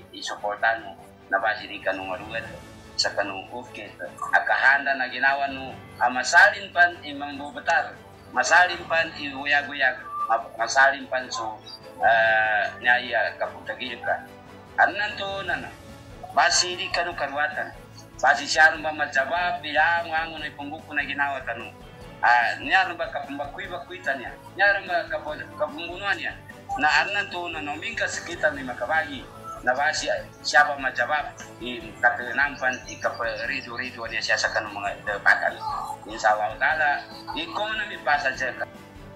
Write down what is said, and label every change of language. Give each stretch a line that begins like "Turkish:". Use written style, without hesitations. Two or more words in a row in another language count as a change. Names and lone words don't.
Maranao: isuportan mo na basi di kanong marugat sa kanong ukit akahanda na ginawa mo masalin pan imang bubatar masalin pan iuyag-uyag masalin pan so nyaya kaputagil ka anan to na basi di kanong karuatan basi siya ba majawab bilang ang unay pambuko na ginawa tanong niya ba kapambakwi-bakwita niya niya ba kapumbunuan niya na anan to na noming kasakitan ni makabagi na basi siya ba majawab katinampan ikaparido-rido niya siya sa kanong mga debakan
Arabic: إن شاء الله تعالى
Maranao: ikaw na may pasa siya